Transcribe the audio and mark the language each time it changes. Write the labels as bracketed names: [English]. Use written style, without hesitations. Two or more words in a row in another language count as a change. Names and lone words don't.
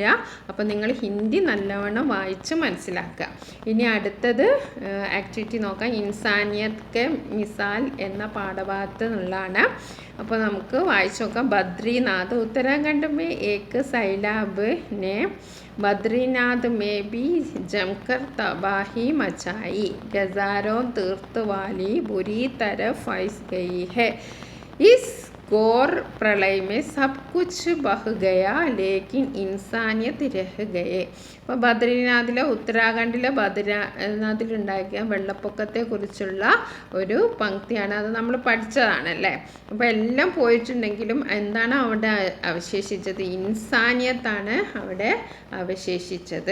[Malayalam] അപ്പം നിങ്ങൾ ഹിന്ദി നല്ലവണ്ണം വായിച്ച് മനസ്സിലാക്കുക. ഇനി അടുത്തത് ആക്ടിവിറ്റി നോക്കാം. ഇൻസാനിയത് കെ മിസാൽ എന്ന പാഠഭാഗത്ത് നിന്നുള്ളതാണ്. അപ്പോൾ നമുക്ക് വായിച്ചു നോക്കാം. [Hindi] बद्रीनाथ उत्तराखंड में एक सैलाब ने बद्रीनाथ में भी जमकर तबाही मचाई, हजारों तीर्थ वाली बुरी तरह फंस गई है. इस घोर प्रलय में सब कुछ बह गया लेकिन इंसानियत रह गए. [Malayalam] അപ്പോൾ ബദ്രീനാഥിലെ ഉത്തരാഖണ്ഡിലെ ബദ്രീനാഥിലുണ്ടാക്കിയ വെള്ളപ്പൊക്കത്തെക്കുറിച്ചുള്ള ഒരു പങ്ക്തിയാണ്. അത് നമ്മൾ പഠിച്ചതാണല്ലേ. അപ്പോൾ എല്ലാം പോയിട്ടുണ്ടെങ്കിലും എന്താണ് അവിടെ അവശേഷിച്ചത്? ഇൻസാനിയത്താണ് അവിടെ അവശേഷിച്ചത്.